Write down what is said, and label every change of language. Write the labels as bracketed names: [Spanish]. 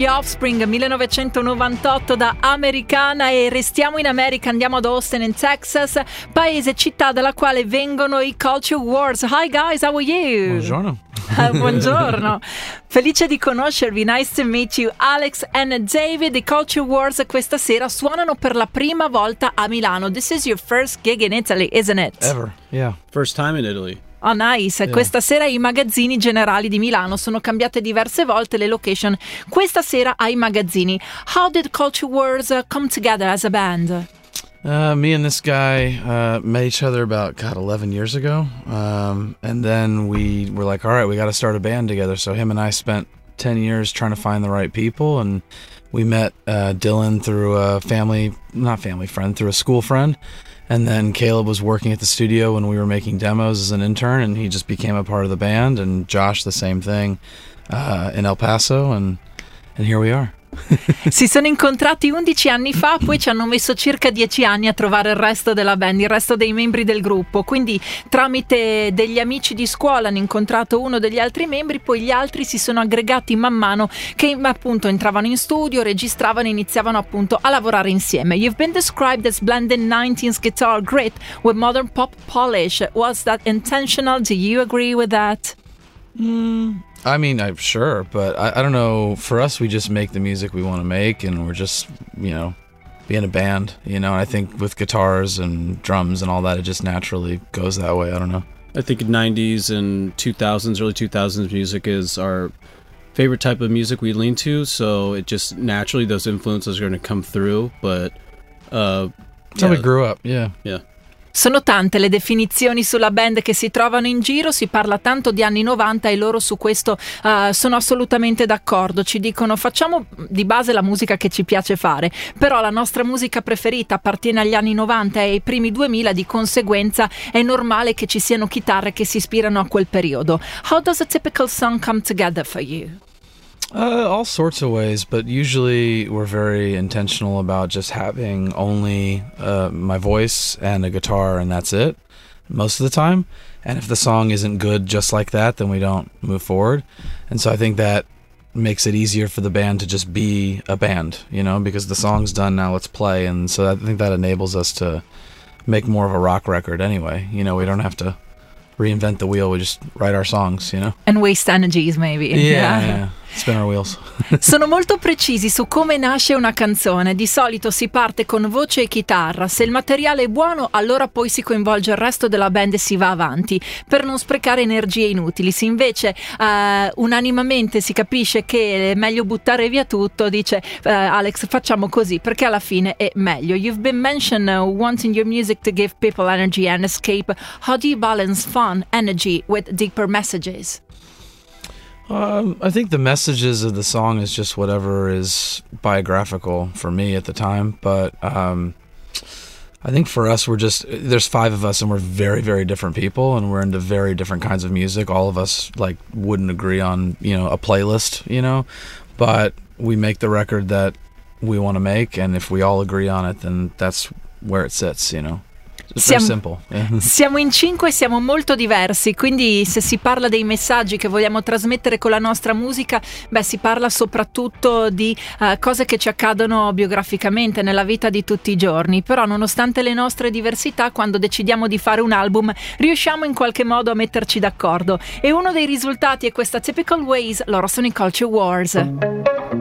[Italian] The Offspring 1998 da Americana e restiamo in America, andiamo ad Austin in Texas, paese città dalla quale vengono i Culture Wars. [English] Hi guys, how are you? [Italian] Buongiorno. Buongiorno, felice di conoscervi, [English] nice to meet you. [Italian] Alex and David, the Culture Wars questa sera suonano per la prima volta a Milano. [English] This is your first gig in Italy, isn't it? Ever, yeah. First time in Italy. Oh nice, yeah. [Italian] Questa sera i magazzini generali di Milano sono cambiate diverse volte le location. Questa sera ai magazzini. [English] How did Culture Wars come together as a band? Me and this guy met each other about, God, 11 years ago. And then we were like, all right, we got to start a band together. So him and I spent 10 years trying to find the right people. And we met Dylan through a family, not family friend, through a school friend. And then Caleb was working at the studio when we were making demos as an intern, and he just became a part of the band. And Josh, the same thing in El Paso, and here we are. [Italian] Si sono incontrati 11 anni fa, poi ci hanno messo circa 10 anni a trovare il resto della band, il resto dei membri del gruppo. Quindi tramite degli amici di scuola hanno incontrato uno degli altri membri, poi gli altri si sono aggregati man mano che appunto entravano in studio, registravano e iniziavano appunto a lavorare insieme. [English] You've been described as blending 90s guitar grit with modern pop polish. Was that intentional? Do you agree with that? I mean, I'm sure, but I don't know. For us, we just make the music we want to make, and we're just, you know, being a band, you know. And I think with guitars and drums and all that, it just naturally goes that way. I don't know. I think 90s and 2000s, early 2000s music is our favorite type of music we lean to. So it just naturally, those influences are going to come through. But that's how we grew up. Yeah. Yeah. [Italian] Sono tante le definizioni sulla band che si trovano in giro, si parla tanto di anni 90 e loro su questo sono assolutamente d'accordo. Ci dicono facciamo di base la musica che ci piace fare, però la nostra musica preferita appartiene agli anni 90 e ai primi 2000, di conseguenza è normale che ci siano chitarre che si ispirano a quel periodo. [English] How does a typical song come together for you? All sorts of ways, but usually we're very intentional about just having only my voice and a guitar, and that's it most of the time. And if the song isn't good just like that, then we don't move forward. And so I think that makes it easier for the band to just be a band, you know, because the song's done, now let's play. And so I think that enables us to make more of a rock record anyway, you know. We don't have to reinvent the wheel, we just write our songs, you know, and waste energies maybe. Yeah. Spin our wheels. [Italian] Sono molto precisi su come nasce una canzone. Di solito si parte con voce e chitarra. Se il materiale è buono, allora poi si coinvolge il resto della band e si va avanti per non sprecare energie inutili. Se invece unanimemente si capisce che è meglio buttare via tutto, dice Alex, facciamo così perché alla fine è meglio. [English] You've been mentioned wanting your music to give people energy and escape. How do you balance fun energy with deeper messages? I think the messages of the song is just whatever is biographical for me at the time. But I think for us, we're just, there's five of us and we're very, very different people and we're into very different kinds of music. All of us like wouldn't agree on, you know, a playlist, you know, but we make the record that we want to make. And if we all agree on it, then that's where it sits, you know. [Italian] Siamo in cinque e siamo molto diversi, quindi se si parla dei messaggi che vogliamo trasmettere con la nostra musica, beh, si parla soprattutto di cose che ci accadono biograficamente nella vita di tutti i giorni. Però nonostante le nostre diversità, quando decidiamo di fare un album riusciamo in qualche modo a metterci d'accordo, e uno dei risultati è questa Typical Ways. Loro sono i Culture Wars.